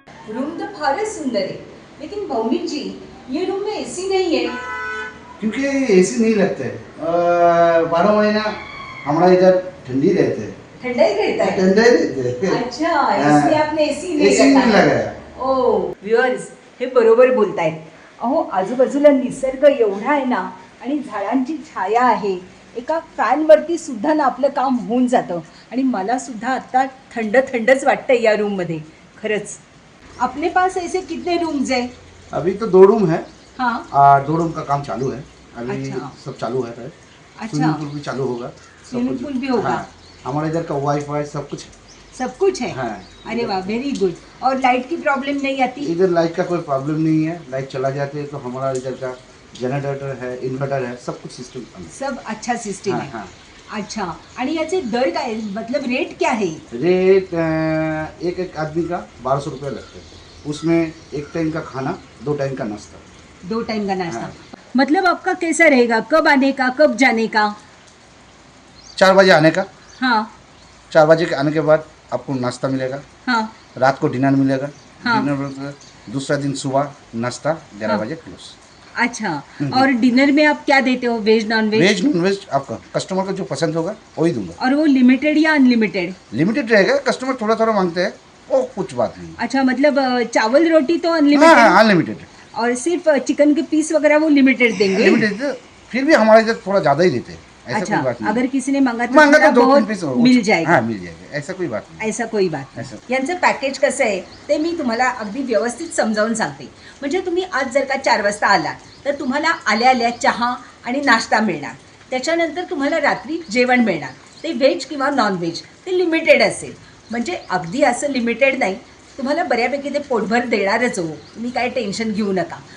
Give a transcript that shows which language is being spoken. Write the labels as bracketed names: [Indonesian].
[Hindi] Room तो [Marathi] फारच [Hindi] सुंदर है, लेकिन भौमिक जी ये रूम में एसी नहीं है. क्योंकि एसी नहीं लगते 12 महीना हमारा इधर ठंडी रहते हैं. ठंडा ही रहता है. ठंडा ही रहते हैं. अच्छा, हाँ. इसलिए आपने एसी नहीं एसी नहीं लगाया. लगाया. [Marathi] ओ व्ह्युअर्स, हे बरोबर बोलतायत. अहो, आजूबाजूला निसर्ग एवढा आहे ना आणि झाडांची छाया आहे. एका फॅनवरती सुद्धा ना आपलं काम होऊन जातं. आणि मला सुद्धा आता थंड थंडच वाटतंय या रूममध्ये. खरंच. [Hindi] अपने पास ऐसे कितने रूम्स हैं? अभी तो 2 रूम है. हाँ. 2 रूम का काम चालू है अभी. अच्छा. सब चालू है. अच्छा. स्विमिंग पूल भी चालू होगा. सब स्विमिंग कुछ- पूल भी होगा. हाँ. हमारे इधर का वाईफाई सब कुछ सब कुछ है। हाँ। अरे वाह, वेरी गुड। और लाइट की प्रॉब्लम नहीं आती? इधर लाइट का कोई प्रॉब्लम नहीं है, लाइट चला जाते हैं तो हमारा इधर का जनरेटर है, इन्वर्टर है, सब कुछ सिस्टम। सब अच्छा सिस्टम हाँ, है। हाँ। अच्छा, [Marathi] आणि याचे दर काय, [Hindi] मतलब रेट क्या है? रेट एक एक आदमी का 1200 रुपये लगते हैं, उसमें एक टाइम का खाना, 2 टाइम का नाश्ता। 2 टाइम का नाश्ता। हाँ। मतलब आपका कैसा रहेगा, कब आने का, कब जाने का? 4 बजे आने का, हाँ 4 बजे के आने के बाद आपको नाश्ता मिलेगा, हाँ रात को डिनर मिलेगा। हाँ। डिनर दूसरा दिन सुबह नाश्ता 11 हाँ। बजे क्लोज। अच्छा, और डिनर में आप क्या देते हो, veg non veg? Veg non veg आपका कस्टमर को जो पसंद होगा वही दूंगा। और वो लिमिटेड या अनलिमिटेड? लिमिटेड रहेगा, कस्टमर थोड़ा थोड़ा मांगते हैं, वो कुछ बात नहीं। अच्छा, मतलब चावल रोटी तो हाँ अनलिमिटेड, अनलिमिटेड। और सिर्फ चिकन के पीस वगैरह वो लिमिटेड देंगे? लिमिटेड, फिर भी हमारे इधर थोड़ा ज़्यादा ही देते हैं, ऐसा अच्छा, कोई बात नहीं। अगर किसी ने मांगा तो मांगा थोड़ा तो 2-3 बहुत पीस मिल जाएगा? हाँ मिल जाएगा, ऐसा कोई बात नहीं। ऐसा कोई बात ऐसा। [Marathi] नाही। यांचं पॅकेज कसं आहे ते मी तुम्हाला अगदी व्यवस्थित समजावून सांगते. म्हणजे तुम्ही आज जर का 4 वाजता आलात तर तुम्हाला आल्या आल्या चहा आणि नाश्ता मिळणार. त्याच्यानंतर तुम्हाला रात्री जेवण मिळणार. ते व्हेज किंवा नॉन व्हेज, ते लिमिटेड असेल. म्हणजे अगदी असं लिमिटेड नाही, तुम्हाला बऱ्यापैकी ते पोटभर देणारच हो, तुम्ही काय टेन्शन घेऊ नका.